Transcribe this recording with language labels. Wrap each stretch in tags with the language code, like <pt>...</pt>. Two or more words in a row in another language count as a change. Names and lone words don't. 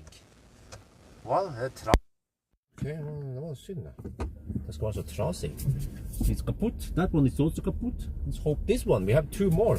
<no>Hva? Okay, det var synd da. Det skal være så trasig.</no> <en>It's kaput. That one is also kaput. Let's hope this one. We have two more.</en>